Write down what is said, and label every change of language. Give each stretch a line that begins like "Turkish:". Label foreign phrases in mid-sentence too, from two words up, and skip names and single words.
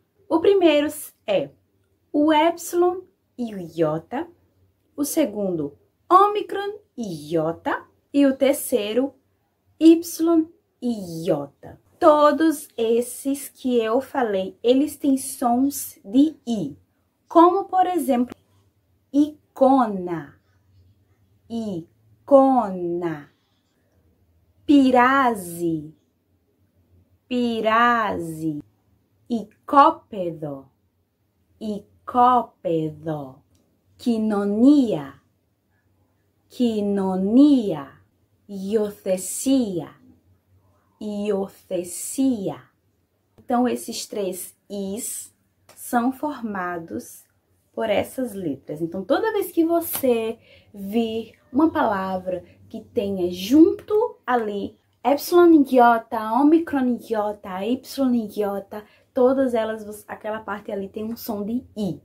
Portuguese: O primeiro é o Epsilon e o Iota. O segundo, Ômicron e Iota. E o terceiro, Y e Iota. Todos esses que eu falei, eles têm sons de I. Como, por exemplo,
Greek: εικόνα, εικόνα, πείρασε, πείρασε, οικόπεδο, οικόπεδο, κοινωνία, κοινωνία, υιοθεσία, υιοθεσία.
Portuguese: Então, esses 3 Is são formados por essas letras. Então, toda vez que você vir uma palavra que tenha junto ali epsilon iota, omicron iota, y iota, todas elas, aquela parte ali tem um som de I.